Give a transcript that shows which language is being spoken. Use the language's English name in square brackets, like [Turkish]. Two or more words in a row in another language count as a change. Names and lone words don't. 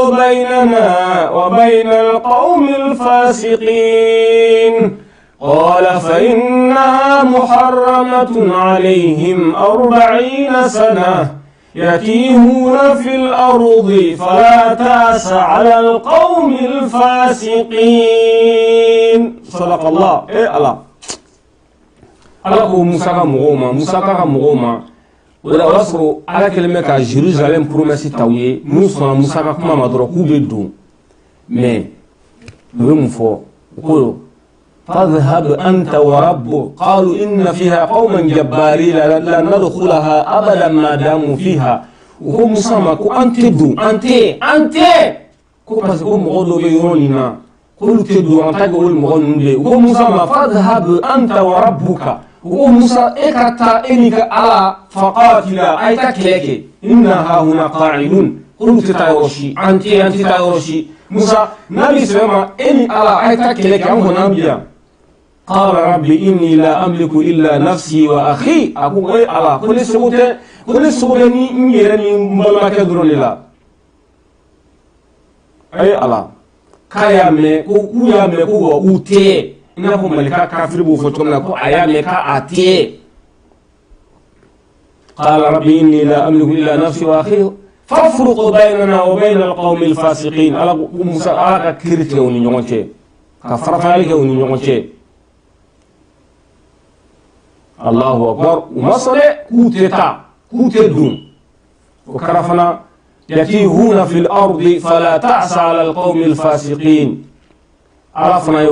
[Arabic] بيننا وبين القوم الفاسقين قال قال فإنها محرمة عليهم 40 سنة يتيهون في الأرض فلا تأس على القوم الفاسقين. صدق الله. إيه الله [Bambara] Allah ko Musa ka mɔgɔw ma o la o y'a sɔrɔ Ala kɛlen bɛ ka Jérusalem promesse taw ye n'u sɔnna Musa ka kuma ma dɔrɔn k'u bɛ don mais u bɛ mun fɔ u ko [Arabic] فاذهب أنت وربك قالوا إن فيها قوما جبارين لا ندخلها أبدا ما داموا فيها وهو [Bambara] Musa ma ko an tɛ don an tɛ ko [French] parce que [Bambara] ko mɔgɔ dɔ bɛ yɔrɔ nin na k'olu tɛ don an ta kɛ olu mɔgɔ ninnu de ye ko Musa ma [Arabic] فاذهب أنت وربك [Bambara] o Musa e ka taa e ni ka Ala faqatila a ye taa kɛlɛ kɛ [Arabic] إنا هاهنا قاعدون [Bambara] olu tɛ taa yɔrɔ si an tɛ taa yɔrɔ si Musa n'a bɛ sɛbɛn ma e ni Ala a ye taa kɛlɛ kɛ an kɔni an bi yan [Arabic] قال رب إني لا أملك إلا نفسي وأخي [Bambara] a ko e Ala ko ne sogo tɛ ni n yɛrɛ ni n balimakɛ dɔrɔn de la a ye Ala k'a y'a mɛn ko k'u y'a mɛn ko wa u tɛ i n'a fɔ malika kafiri b'o fɔ cogo min na ko a y'a mɛn k'a tɛ [Arabic] قال رب إني لا أملك إلا نفسي وأخي فافرق بيننا وبين القوم الفاسقين [Bambara] Ala ko Musa Ala ka kiiri tigɛ u ni ɲɔgɔn cɛ ka farafayali kɛ u ni ɲɔgɔn cɛ Allahu akbar u ma sɔn dɛ k'u tɛ taa k'u tɛ don o kɛra fana [Arabic] يتيهون في الأرض فلا تأس على القوم الفاسقين [Bambara] Ala fana y'o